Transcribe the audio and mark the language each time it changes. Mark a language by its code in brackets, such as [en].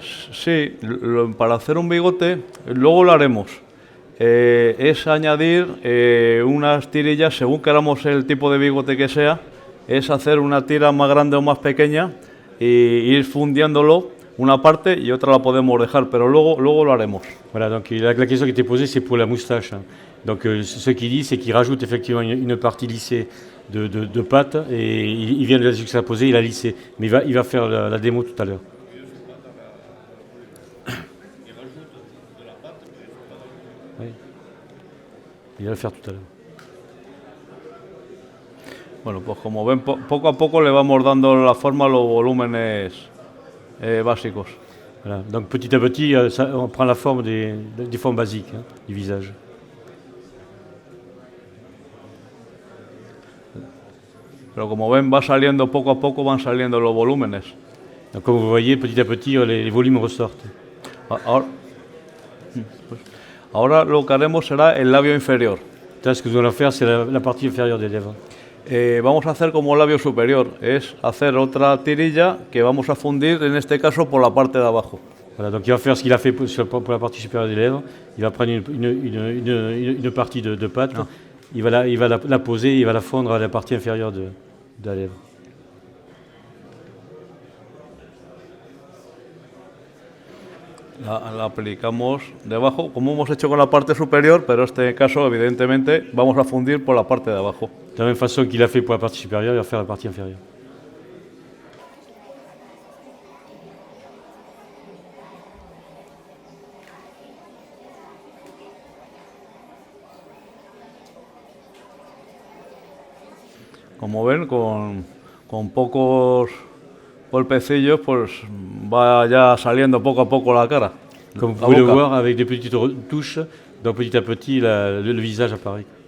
[es] Sí, para hacer un bigote, luego lo haremos. Es añadir unas tirillas, según queramos el tipo de bigote que sea, es hacer una tira más grande o más pequeña y ir fundiéndolo una parte y otra la podemos dejar, pero luego lo haremos. [fr] Voilà, donc la question qui était posée, c'est pour la moustache. Donc ce qu'il dit, c'est qu'il rajoute effectivement une partie lissée de pâte et il vient de la juxtaposer, il a lissé. Mais il va faire la démo tout à l'heure. Oui. Il va le faire tout à l'heure. [es] Bueno, pues como ven, poco a poco le vamos dando la forma a los volúmenes básicos. [fr] Voilà. Donc petit à petit, on prend la forme des formes basiques du visage. [es] Pero como ven, va saliendo poco a poco, van saliendo los volúmenes. [fr] Donc comme vous voyez, petit à petit, les volumes ressortent. [es] Ahora lo que haremos será el labio inferior. Entonces, [fr] ce que nous allons faire, c'est la partie inférieure des lèvres. [es] Vamos a hacer como labio superior, es hacer otra tirilla que vamos a fundir, en este caso por la parte de abajo. [fr] Voilà, donc il va faire ce qu'il a fait pour la partie supérieure des lèvres. Il va prendre une partie de pâte, il va la poser, il va la fondre à la partie inférieure de la lèvre. [es] La aplicamos debajo, como hemos hecho con la parte superior, pero en este caso, evidentemente, vamos a fundir por la parte de abajo. [fr] De la même façon qu'il a fait pour la partie supérieure, il va faire la partie inférieure. [es] Como ven, con pocos golpecillos, pues va ya saliendo poco a poco la cara. [fr] Comme vous la pouvez le [es] boca. [fr] voir, avec des petites touches, donc petit à petit, le visage apparaît.